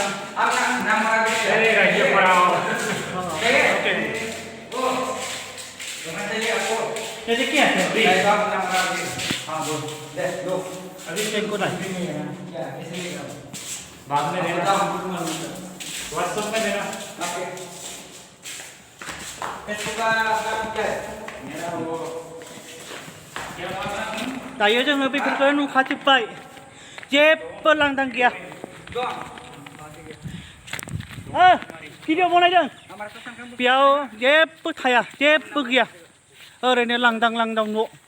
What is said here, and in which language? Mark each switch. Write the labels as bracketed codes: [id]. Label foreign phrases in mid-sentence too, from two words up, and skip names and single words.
[hi] jadi क्या है अभी चेक को नहीं बाद में देना व्हाट्सएप में देना [brx] दायो जोङो बेफोरखौ नुखाजोब्बाय जेबो लांदां गैया भिडिअ बनायदों बेयाव जेबो थाया जेबो गैया ओरैनो लांदां न'